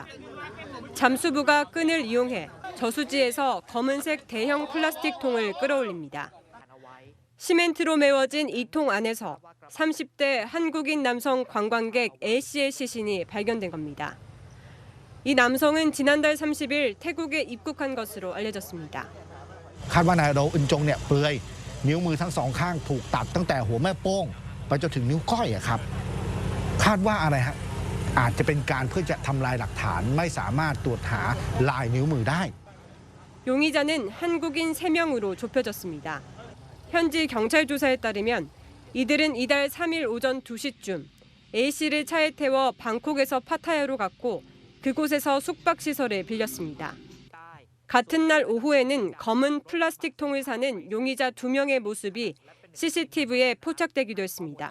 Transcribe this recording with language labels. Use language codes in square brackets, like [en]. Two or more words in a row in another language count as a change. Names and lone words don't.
[ko] 잠수부가 끈을 이용해 저수지에서 검은색 대형 플라스틱 통을 끌어올립니다. 시멘트로 메워진 이 통 안에서 30대 한국인 남성 관광객 A씨의 시신이 발견된 겁니다. 이 남성은 지난달 30일 태국에 입국한 것으로 알려졌습니다. [th] คาดว่านายโดอึนจงเนี่ยเปลือยนิ้วมือทั้งสองข้างถูกตัดตั้งแต่หัวแม่โป้งไปจนถึงนิ้วก้อยครับคาดว่าอะไรฮะอาจจะเป็นการเพื่อจะทำลายหลักฐานไม่สามารถตรวจหาลายนิ้วมือได้ [ko] 용의자는 한국인 3명으로 좁혀졌습니다. 현지 경찰 조사에 따르면 이들은 이달 3일 오전 2시쯤 A씨를 차에 태워 방콕에서 파타야로 갔고 그곳에서 숙박시설을 빌렸습니다. 같은 날 오후에는 검은 플라스틱 통을 사는 용의자 2명의 모습이 CCTV에 포착되기도 했습니다.